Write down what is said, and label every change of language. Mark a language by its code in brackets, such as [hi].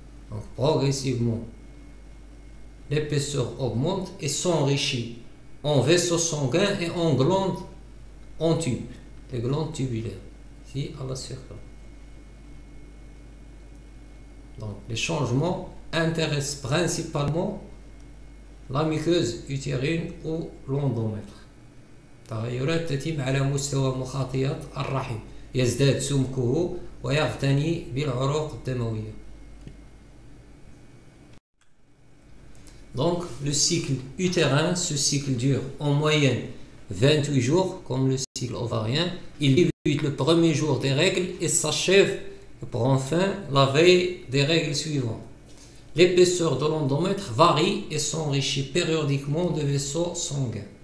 [fr] Donc progressivement, l'épaisseur augmente et s'enrichit en vaisseaux sanguins et en glandes en tube, les glandes tubulaires, ici à la surface. Donc les changements intéressent principalement la muqueuse utérine ou l'endomètre. [ar] تغيرات تتم على مستوى مخاطيات الرحم، يزداد سمكه ويغتني بالعروق الدموية. [fr] Donc le cycle utérin, ce cycle dure en moyenne 28 jours, comme le cycle ovarien. Il débute le premier jour des règles et s'achève et prend fin la veille des règles suivantes. L'épaisseur de l'endomètre varie et s'enrichit périodiquement de vaisseaux sanguins.